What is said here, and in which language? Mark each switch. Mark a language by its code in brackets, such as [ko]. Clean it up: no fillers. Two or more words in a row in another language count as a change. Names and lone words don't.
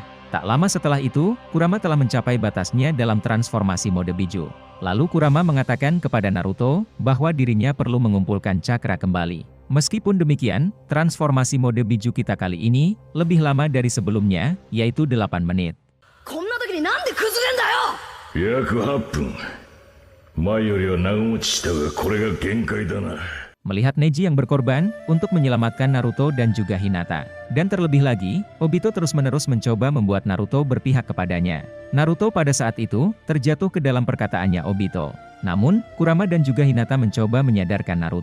[id] Tak lama setelah itu, Kurama telah mencapai batasnya dalam transformasi mode Biju. Lalu Kurama mengatakan kepada Naruto, bahwa dirinya perlu mengumpulkan cakra kembali. Meskipun demikian, transformasi mode Biju kita kali ini, lebih lama dari sebelumnya, yaitu 8 menit. [ja] 約8分。前よりは長持ちしたがこれが限界だな。 [id] Melihat Neji yang berkorban, untuk menyelamatkan Naruto dan juga Hinata. Dan terlebih lagi, Obito terus-menerus mencoba membuat Naruto berpihak kepadanya. Naruto pada saat itu, terjatuh ke dalam perkataannya Obito. Namun, Kurama dan juga Hinata mencoba menyadarkan Naruto.